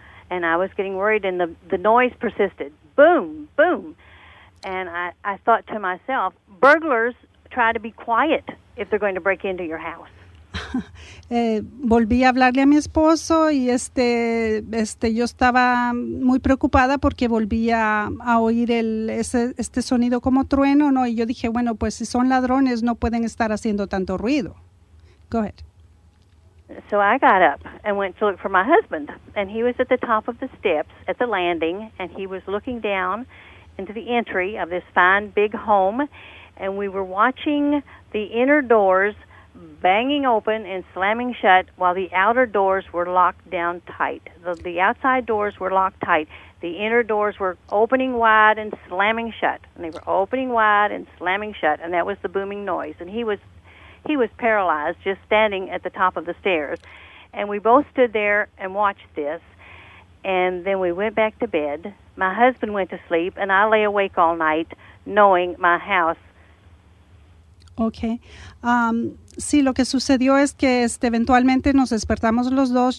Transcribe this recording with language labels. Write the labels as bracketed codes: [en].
[en] And I was getting worried, and the noise persisted. Boom, boom. And I thought to myself, burglars try to be quiet if they're going to break into your house. [es] Volví a hablarle a mi esposo y yo estaba muy preocupada porque volví a oír este sonido como trueno, ¿no? Y yo dije, bueno, pues si son ladrones no pueden estar haciendo tanto ruido. [en] Go ahead. So I got up and went to look for my husband, and he was at the top of the steps at the landing, and he was looking down into the entry of this fine big home, and we were watching the inner doors banging open and slamming shut while the outer doors were locked down tight. The outside doors were locked tight. The inner doors were opening wide and slamming shut, and they were opening wide and slamming shut, and that was the booming noise, and he was paralyzed just standing at the top of the stairs. And we both stood there and watched this. And then we went back to bed. My husband went to sleep, and I lay awake all night knowing my house. Okay. [es] Sí, lo que sucedió es que eventualmente nos despertamos los dos.